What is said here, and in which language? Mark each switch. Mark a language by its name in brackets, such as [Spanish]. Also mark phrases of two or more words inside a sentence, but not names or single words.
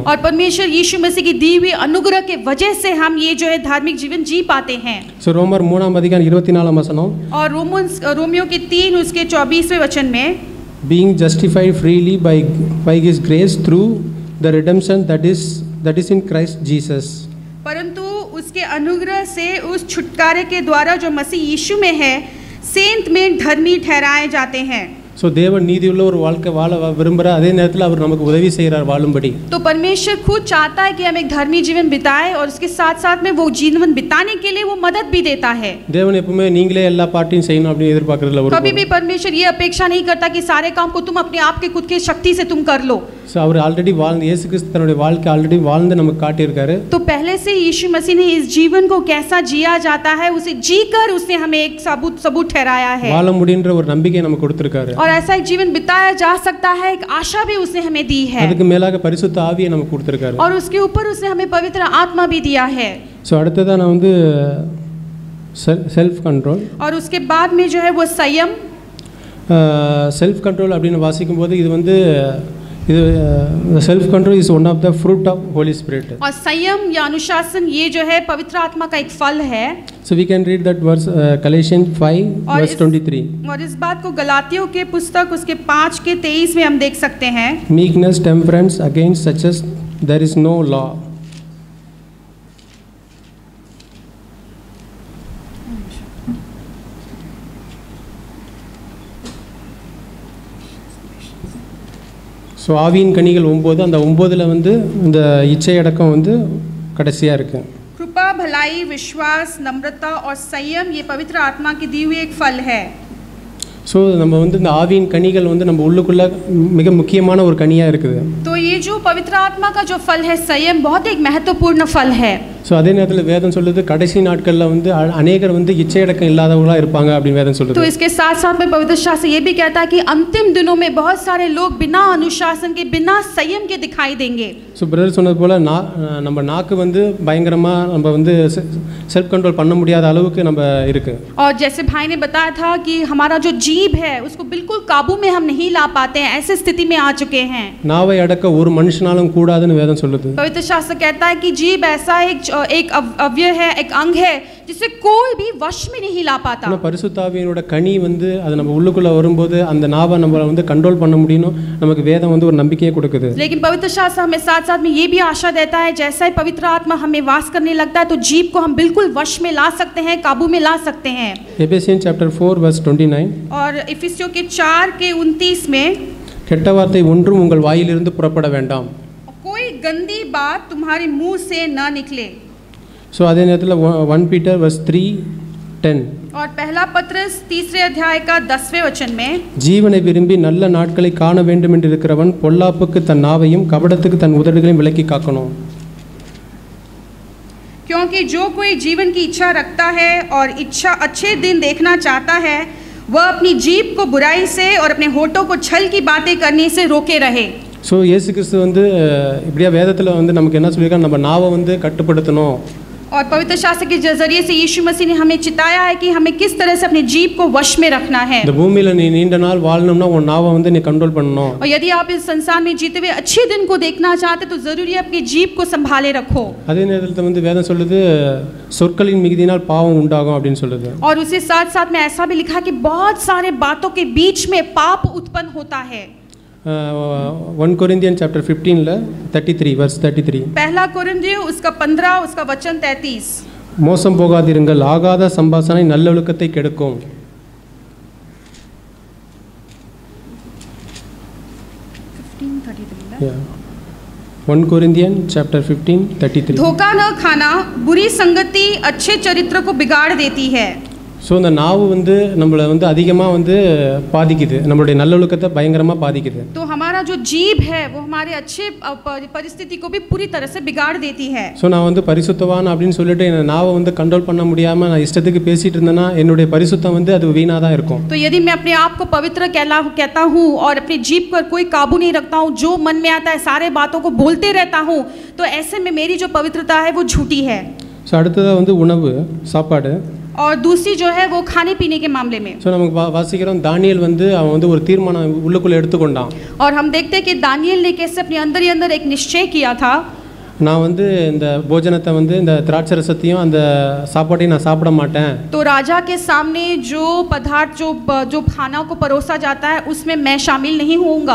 [Hindi] और परमेश्वर यीशु मसीह की दी हुई अनुग्रह के वजह से हम ये जो है धार्मिक जीवन जी पाते हैं. [Tamil] ஸோ ரோமர் 3ஆம் அதிகாரம் 24ஆம் வசனம், [Hindi] और रोमियो के 3 उसके 24वें वचन में, [English] being justified freely by his grace through the redemption that is in Christ Jesus. [Hindi] परंतु उसके अनुग्रह से उस छुटकारे के द्वारा जो मसीह यीशु में है सेंत में धर्मी ठहराए जाते हैं. [Tamil] ஸோ தேவன் நீதியுள்ள ஒரு வாழ்க்கை வாழ விரும்புகிறார், அதே நேரத்தில் அவர் நமக்கு உதவி செய்கிறார் வாழும்படி. [Hindi] तो परमेश्वर खुद चाहता है कि हम एक धर्मी जीवन बिताएं और उसके साथ साथ में वो जीवन बिताने के लिए वो मदद भी देता है. [Tamil] தேவன் எப்பவுமே நீங்களே எல்லா பாட்டையும் செய்யணும் அப்படின்னு எதிர்பார்க்கறதுல ஒரு [Hindi] कभी भी परमेश्वर ये अपेक्षा नहीं करता कि सारे काम को तुम अपने आप के खुद की शक्ति से तुम कर लो. [Tamil] ஸோ அவர் ஆல்ரெடி வாழ்ந்து இயேசு கிறிஸ்து தன்னுடைய வாழ்க்கை ஆல்ரெடி வாழ்ந்து நமக்கு காட்டியிருக்காரு. [Hindi] तो पहले से यीशु मसीह ने इस जीवन को कैसा जिया जाता है उसे जीकर उसने हमें एक सबूत ठहराया है. [Tamil] வாழ முடியுன்ற ஒரு நம்பிக்கை நமக்கு கொடுத்திருக்காரு. [Hindi] और ऐसा एक जीवन बिताया जा सकता है, एक आशा भी उसने हमें दी है. [Tamil] அதுக்கு மேலாக பரிசுத்த ஆவியை நமக்கு கொடுத்திருக்காரு. [Hindi] और उसके ऊपर उसने हमें पवित्र आत्मा भी दिया है. [Tamil] ஸோ அடுத்ததா நான் வந்து [English] self control. [Hindi] और उसके बाद में जो है वो संयम. [English] self control [Tamil] அப்படின்னு வாசிக்கும் போது இது வந்து [English] self control is one of the fruit of Holy Spirit. [Hindi] और संयम या अनुशासन ये जो है पवित्र आत्मा का एक फल है. [English] so we can read that verse Galatians 5 verse 23. [Hindi] और इस बात को गलातियों के पुस्तक उसके 5 के 23 में हम देख सकते हैं. [English] Meekness, temperance, against such as there is no law. [Tamil] ஸோ ஆவியின் கனிகள் 9, அந்த 9ல் வந்து இந்த இச்சை அடக்கம் வந்து கடைசியாக இருக்குது. [Hindi] कृपा, भलाई, विश्वास, नम्रता और संयम ये पवित्र आत्मा की दी हुई एक फल है. [Tamil] ஸோ நம்ம வந்து இந்த ஆவியின் கனிகள் வந்து நம்ம உள்ளுக்குள்ளே மிக முக்கியமான ஒரு கனியாக இருக்குது. [Hindi] तो ये जो पवित्र आत्मा का जो फल है संयम बहुत एक महत्वपूर्ण फल है. [Tamil] ஸோ அதே நேரத்தில் வேதம் சொல்லுது கடைசி நாட்களில் வந்து அநேகர் வந்து இச்சையடக்கம் இல்லாதவங்களாக இருப்பாங்க அப்படின்னு வேதம் சொல்லுது. [Hindi] तो इसके साथ साथ में पवित्र शास्त्र ये भी कहता है कि अंतिम दिनों में बहुत सारे लोग बिना अनुशासन के बिना संयम के दिखाई देंगे. [Tamil] ஸோ பிரதர் சொன்னது போல் நம்ம நாக்கு வந்து பயங்கரமாக நம்ம வந்து [English] self control [Tamil] பண்ண முடியாத அளவுக்கு நம்ம இருக்கு. [Hindi] और जैसे भाई ने बताया था कि हमारा जो जीभ है उसको बिल्कुल काबू में हम नहीं ला पाते हैं, ऐसे स्थिति में आ चुके हैं. [Tamil] நாவை அடக்க ஒரு மனுஷனாலும் கூடாதுன்னு வேதம் சொல்லுது. [Hindi] पवित्र शास्त्र कहता है कि जीभ ऐसा एक अवयव है, एक अंग है जिसे कोई भी वश में नहीं ला पाता. [Tamil] ஆனால் பரிசுத்த ஆவியினோட கனி வந்து அது நம்ம உள்ளுக்குள்ளே வரும்போது அந்த நாவை நம்ம வந்து கண்ட்ரோல் பண்ண முடியும், நமக்கு வேதம் வந்து ஒரு நம்பிக்கையை கொடுக்குது. [Hindi] लेकिन पवित्र शास्त्र हमें साथ साथ में ये भी आशा देता है जैसा ही पवित्र आत्मा हमें वास करने लगता है तो जीभ को हम बिल्कुल वश में ला सकते हैं, काबू में ला सकते हैं. [English] Ephesians chapter 4 verse 29. [Hindi] और इफिसियों के 4 के 29 में [Tamil] கெட்ட வார்த்தை ஒன்றும் உங்கள் வாயிலிருந்து புறப்பட வேண்டாம். [Hindi] कोई गंदी बात तुम्हारे मुंह से न निकले. [Tamil] ஸோ அதே நேரத்தில் 1 Peter verse 3 10. [Hindi] और पहला पत्रस 3 अध्याय का 10वें वचन में, [Tamil] ஜீவனை விரும்பி நல்ல நாட்களை காண வேண்டும் என்று இருக்கிறவன் பொல்லாப்புக்கு தன் நாவையும் கபடத்துக்கு தன் உதடுகளையும் விலக்கி காக்கணும். [Hindi] क्योंकि जो कोई जीवन की इच्छा रखता है और इच्छा अच्छे दिन देखना चाहता है, वह अपनी जीभ को बुराई से और अपने होठों को छल की बातें करने से रोके रहे. [Tamil] ஸோ இயேசு கிறிஸ்து வந்து இப்படியா வேதத்தில் வந்து நமக்கு என்ன சொல்லியிருக்காங்க, நம்ம நாவை வந்து கட்டுப்படுத்தணும். [Hindi] और पवित्र शास्त्र के जरिए से यीशु मसीह ने हमें चिताया है कि हमें किस तरह से अपने जीभ को वश में रखना है. [Tamil] இந்த பூமியில் நீ நீண்ட நாள் வாழணும்னா உன் நாவை வந்து நீ कंट्रोल பண்ணணும். [Hindi] और यदि आप इस संसार में जीते हुए अच्छे दिन को देखना चाहते तो जरूरी है अपनी जीभ को संभाले रखो. [Tamil] அதே நேரத்தில் வந்து வேதம் சொல்லுது சொற்களின் மிகுதியினால் பாவம் உண்டாகும் அப்படின்னு சொல்லுது. [Hindi] और उसके साथ साथ में ऐसा भी लिखा कि बहुत सारे बातों के बीच में पाप उत्पन्न होता है. [English] 1 Corinthians chapter 15 33 verse 33. [Hindi] पहला कोरिन्थियों उसका 15 उसका वचन 33. [Tamil] மோசம் போகாதிருங்கள், ஆகாத சம்பாஷணை நல்லொழுக்கத்தை கெடுக்கும். [English] 1 Corinthians chapter 15 33. [Hindi] धोखा न खाना बुरी संगति अच्छे चरित्र को बिगाड़ देती है. [Tamil] ஸோ இந்த நாவு வந்து நம்மளை வந்து அதிகமாக வந்து பாதிக்குது, நம்மளுடைய நல்லொழுக்கத்தை பயங்கரமாக பாதிக்குது. [Hindi] तो हमारा जो जीभ है वो हमारे अच्छे परिस्थिति को भी पूरी तरह से बिगाड़ देती है. [Tamil] ஸோ நான் வந்து பரிசுத்தவான் அப்படின்னு சொல்லிட்டு என் நாவை வந்து கண்ட்ரோல் பண்ண முடியாமல் நான் இஷ்டத்துக்கு பேசிகிட்டு இருந்தேன்னா என்னுடைய பரிசுத்தம் வந்து அது வீணாக தான் இருக்கும். [Hindi] तो यदि मैं अपने आप को पवित्र कहता हूँ और अपनी जीभ पर कोई काबू नहीं रखता हूँ, जो मन में आता है सारे बातों को बोलते रहता हूँ, तो ऐसे में मेरी जो पवित्रता है वो झूठी है. [Tamil] ஸோ அடுத்ததாக வந்து உணவு சாப்பாடு. [Hindi] और दूसरी जो है वो खाने पीने के मामले में. [Tamil] ஸோ நமக்கு வாசிக்கிறோம் தானியேல் வந்து அவன் வந்து ஒரு தீர்மானம் உள்ளுக்குள்ளே எடுத்துக்கொண்டான். [Hindi] और हम देखते हैं कि दानियेल ने कैसे अपने अंदर ही अंदर एक निश्चय किया था. [Tamil] நான் வந்து இந்த போஜனத்தை வந்து இந்த திராட்சை ரசத்தையும் அந்த சாப்பாட்டையும் நான் சாப்பிட மாட்டேன். [Hindi] तो राजा के सामने जो पदार्थ जो खाना को परोसा जाता है उसमें मैं शामिल नहीं होऊंगा.